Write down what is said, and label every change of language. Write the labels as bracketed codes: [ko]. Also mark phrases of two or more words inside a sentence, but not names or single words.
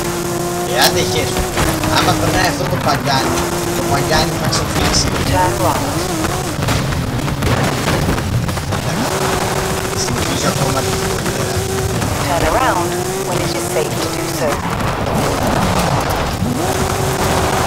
[el] Άντε χέσου. Άμα περνάει αυτό το παγκάνι θα ξεφύγει. Συνεχίζω ακόμα την πορεία. [en] Turn around when it is safe to do so.